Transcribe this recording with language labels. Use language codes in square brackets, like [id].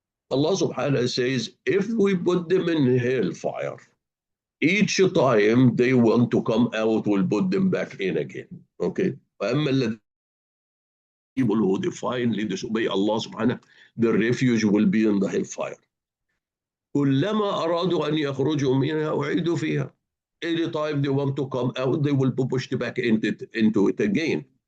[en] Allah subhanahu wa ta'ala says, if we put them in hellfire, each time they want to come out, we'll put them back in again. Okay? People who defiantly disobey Allah subhanahu wa ta'ala, their refuge will be in the hellfire. [ar] كلما أرادوا أن يخرجوا منها أعيدوا فيها. [en] Any time they want to come out, they will be pushed back into it again.